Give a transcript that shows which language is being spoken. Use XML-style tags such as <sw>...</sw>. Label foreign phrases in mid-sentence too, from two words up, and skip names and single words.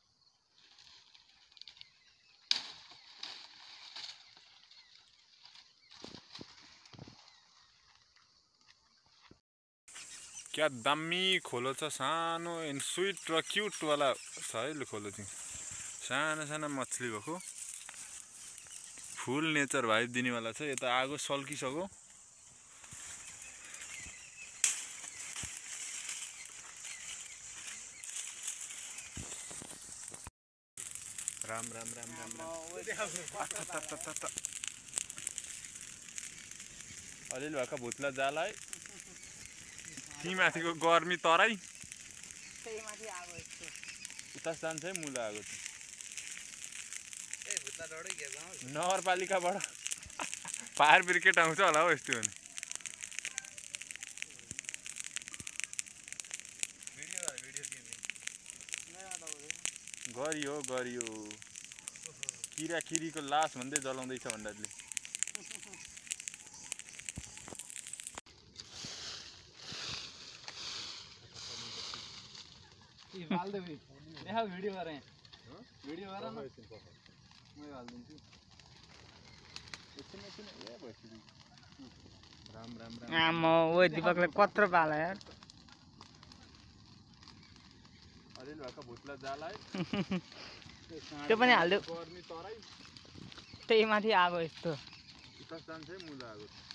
<ne>क्या दामी खोलो छ, सानो</ne> <en>and sweet</en> <ne>र क्युटवाला छ है ल खोलो चाहिँ। सानो सानो मछली भएको,</ne> <en>full nature vibe</en> <ne>दिनेवाला छ। यता आगो सल्किसक्यो। राम राम राम राम राम। अलिअलि भएका भुत्ला जाला है। ती माथिको गर्मी तराई उता जान्छ है मुला आगो चाहिँ। नगरपालिकाबाट फायर ब्रिगेड आउँछ होला हौ यस्तो भने। गरियो गरियो, किरा किरीको लास भन्दै जलाउँदैछ भण्डारीले।</ne> <hi>वीडियो कर रहे हैं, वीडियो कर रहा ना, मैं डाल दूंगी।</hi> <ne>राम राम राम। आमा ओ दीपकले कत्रो पाला यार। अलिअलि भएका भुत्ला जाला है। त्यो पनि हाल्दियो, गर्मी तराई। त्यही माथि आगो यस्तो जान्छै मुला आगो</ne>